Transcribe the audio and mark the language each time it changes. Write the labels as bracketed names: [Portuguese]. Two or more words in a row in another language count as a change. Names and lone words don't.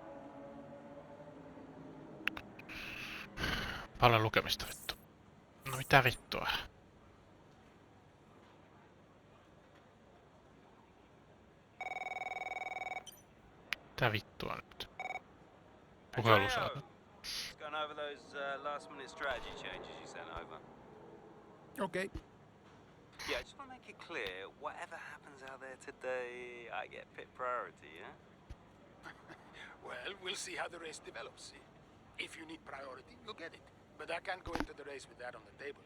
[Finnish] Paljon lukemista vittu. No mitä vittua? Mitä vittua nyt? Puhelu saada. [English] Just going over those last-minute strategy changes you sent over. Okay. Yeah, I just want to make it clear, whatever happens out there today, I get pit priority, yeah? Well, we'll see how the race develops. If you need priority, you'll get it. But I can't go into the race with that on the table.